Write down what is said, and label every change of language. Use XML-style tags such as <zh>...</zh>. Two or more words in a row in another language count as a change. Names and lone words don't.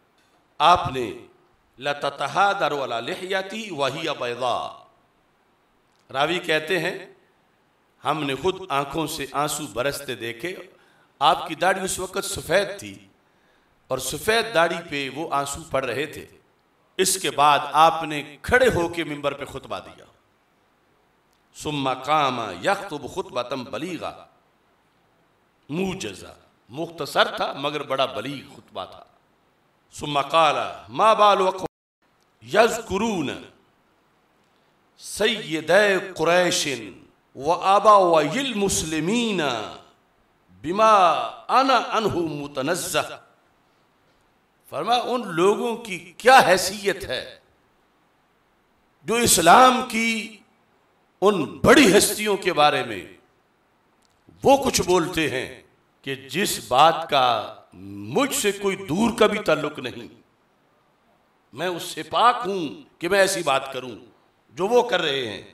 <hi>आपने</hi> <ar>لتتحادر على لحيتي وهي بيضاء,</ar> <hi>रावी कहते हैं हमने खुद आंखों से आंसू बरसते देखे। आपकी दाढ़ी उस वक्त सफ़ेद थी और सफ़ेद दाढ़ी पे वो आंसू पड़ रहे थे। इसके बाद आपने खड़े होकर मिंबर पे खुतबा दिया।</hi> <ar>ثم قام يخطب خطبة بليغة موجزة,</ar> <hi>मुख्तसर था मगर बड़ा बलीग खुतबा था।</hi> <ar>ثم قال ما بال يذكرون سيدي قريش وآباء المسلمين بما انا عنه متنزه,</ar> <hi>फरमाया उन लोगों की क्या हैसियत है जो इस्लाम की उन बड़ी हस्तियों के बारे में वो कुछ बोलते हैं कि जिस बात का मुझसे कोई दूर का भी ताल्लुक नहीं, मैं उससे पाक हूं कि मैं ऐसी बात करूं जो वो कर रहे हैं।</hi>